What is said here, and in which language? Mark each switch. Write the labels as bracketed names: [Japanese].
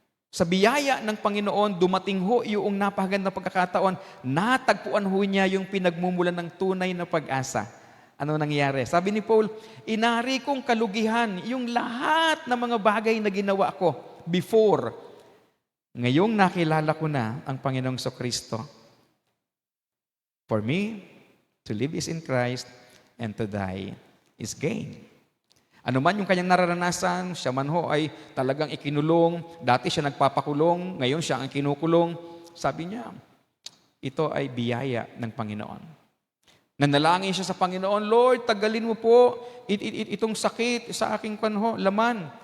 [Filipino] Sa biyaya ng Panginoon, dumating ho yung napakagandang pagkakataon, natagpuan ho niya yung pinagmumulan ng tunay na pag-asa. Ano nangyari? Sabi ni Paul, inari kong kalugihan yung lahat ng mga bagay na ginawa ko before. Ngayong nakilala ko na ang Panginoong Kristo. [English] For me, to live is in Christ and to die is gain. [Filipino] Ano man yung kanyang nararanasan, siya man ho ay talagang ikinulong, dati siya nagpapakulong, ngayon siya ang kinukulong. Sabi niya, Ito ay biyaya ng Panginoon. Nanalangin siya sa Panginoon, Lord, tagalin mo po itong sakit sa aking laman.